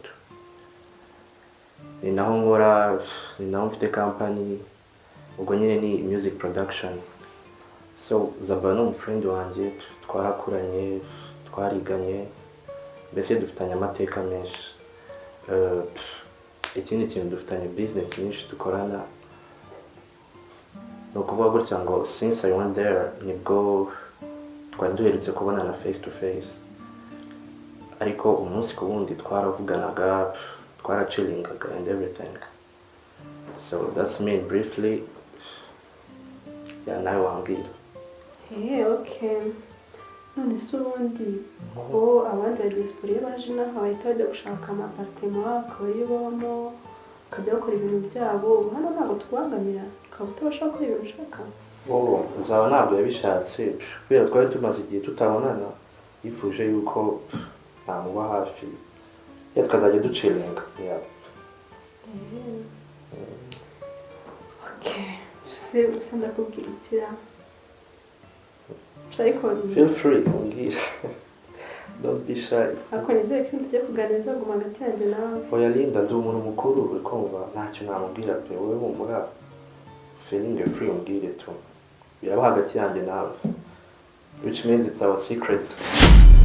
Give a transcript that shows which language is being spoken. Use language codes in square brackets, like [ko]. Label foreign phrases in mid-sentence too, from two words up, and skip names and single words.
[rw] ni naho nkora ni naho mfite company ubwo nyine ni [en] music production [rw] so Zaba ni umufrendi wanjye twarakuranye twariganye mbese dufitanye amateka menshi. Ikindi kintu dufitanye business nyinshi dukorana ni ukuvuga gutya ngo [en] since I went there [rw] nibwo twari duherutse kubonana [en] face to face, [rw] ariko umunsi ku wundi twaravuganaga twarachilingaga [en] and everything. So that's me briefly. [rw] Nawe wambwira. [en] Okay. [rw] None se ubundi ko abandi ba diaspora baje n'aha bahita bajya gushaka amapartema bakayibamo bakajya bakora ibintu byabo, hano ntabwo tubangamira ukaba utabasha gukora ibintu ushaka? Zaba ntabwo yabishatse kubera twari tumaze igihe tutabonana, yifuje yuko namuba hafi tukazajya ducilinga. [en] Okay. [rw] Se ndakubwira ikira. [en] Feel free, don't be shy. [rw] Ako nizeye ko ibintu tugiye kuganiriza ngo hagati yanjye nawe. Oya Linda, ndi umuntu mukuru ukumva ntacyo namubwira pe, wowe humura [en] feeling free [rw] umbwire tu, biraba hagati yanjye nawe, [en] which means it's our secret.